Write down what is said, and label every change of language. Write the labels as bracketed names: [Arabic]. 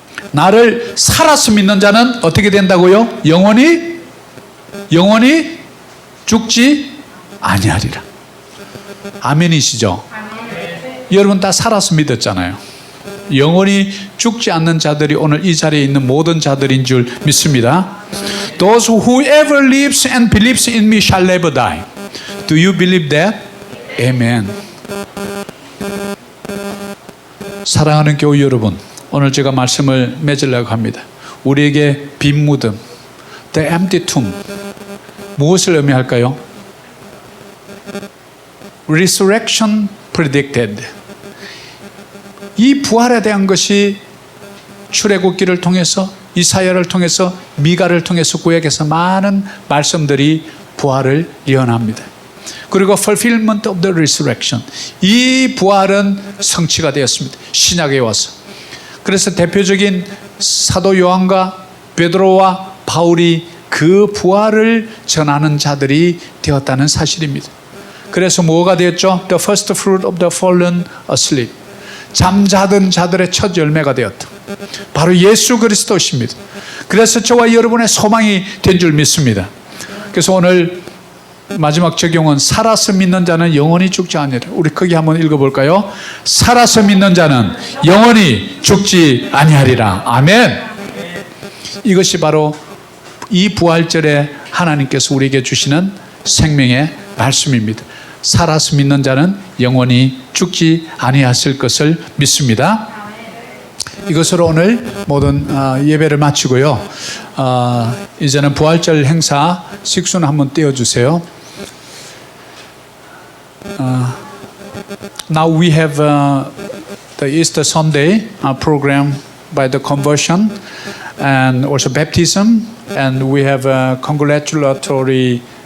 [Korean] 나를 살아서 믿는 자는 어떻게 된다고요? 영원히 죽지 아니하리라. 아멘이시죠? 여러분 다 살아서 믿었잖아요. 영원히 죽지 않는 자들이 오늘 이 자리에 있는 모든 자들인 줄 믿습니다. [English] Those whoever lives and believes in me shall never die. Do you believe that? Amen. [Korean] 사랑하는 교우 여러분, 오늘 제가 말씀을 맺으려고 합니다. 우리에게 빈 무덤, [English] the empty tomb, [Korean] 무엇을 의미할까요? [English] Resurrection predicted. [Korean] 이 부활에 대한 것이 출애굽기를 통해서, 이사야를 통해서, 미가를 통해서 구약에서 많은 말씀들이 부활을 예언합니다. 그리고 [English] fulfillment of the resurrection. [Korean] 이 부활은 성취가 되었습니다. 신약에 와서. 그래서 대표적인 사도 요한과 베드로와 바울이 그 부활을 전하는 자들이 되었다는 사실입니다. 그래서 뭐가 되었죠? [English] The first fruit of the fallen asleep. [Korean] 잠자던 자들의 첫 열매가 되었다. 바로 예수 그리스도십니다. 그래서 저와 여러분의 소망이 된 줄 믿습니다. 그래서 오늘 마지막 적용은 살아서 믿는 자는 영원히 죽지 아니하리라. 우리 크게 한번 읽어볼까요? 살아서 믿는 자는 영원히 죽지 아니하리라. 아멘. 이것이 바로 이 부활절에 하나님께서 우리에게 주시는 생명의 말씀입니다. 살아서 믿는 자는 영원히 죽지 아니하실 것을 믿습니다. 이것으로 오늘 모든 예배를 마치고요. 이제는 부활절 행사 식수는 한번 띄워주세요. [English] Now we have the Easter Sunday program by the conversion and also baptism, and we have a congratulatory